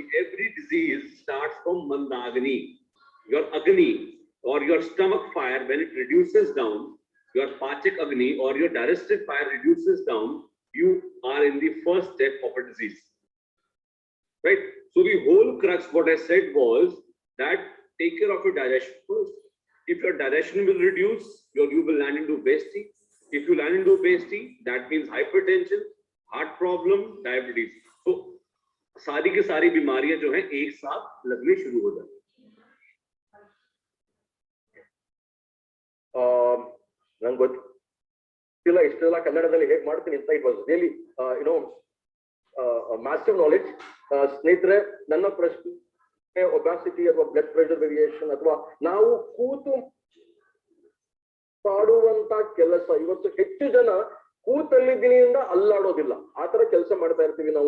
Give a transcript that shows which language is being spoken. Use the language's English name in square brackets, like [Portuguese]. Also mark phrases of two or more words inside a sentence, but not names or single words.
[English] Every disease starts from Mandagni. Your Agni or your stomach fire, when it reduces down, your [Hindi] पाचक अग्नि [English] or your digestive fire reduces down, you are in the first step of a disease. Right? So the whole crux, what I said was that take care of your digestion first. If your digestion will reduce, you will land into obesity. If you land into obesity, that means hypertension, heart problem, diabetes. [Hindi] तो सारी की सारी बीमारियां जो हैं एक साथ लगने शुरू हो जाती हैं. [Kannada] ನಂಗೆ ಗೊತ್ತಿಲ್ಲ ಇಷ್ಟೆಲ್ಲ ಕನ್ನಡದಲ್ಲಿ ಹೇಗೆ ಮಾಡ್ತೀನಿ ಅಂತ. [English] it was really massive knowledge. [Kannada] ಸ್ನೇಹಿತರೆ, ನನ್ನ ಪ್ರಶ್ನೆ ಒಬಾಸಿಟಿ ಅಥವಾ [English] blood pressure variation [Kannada] ಅಥವಾ ನಾವು ಕೂತು ಮಾಡುವಂತ ಕೆಲಸ, ಇವತ್ತು ಹೆಚ್ಚು ಜನ ಕೂತಲ್ಲಿದ್ದಿನಿಂದ ಅಲ್ಲಾಡೋದಿಲ್ಲ, ಆತರ ಕೆಲಸ ಮಾಡ್ತಾ ಇರ್ತೀವಿ ನಾವು.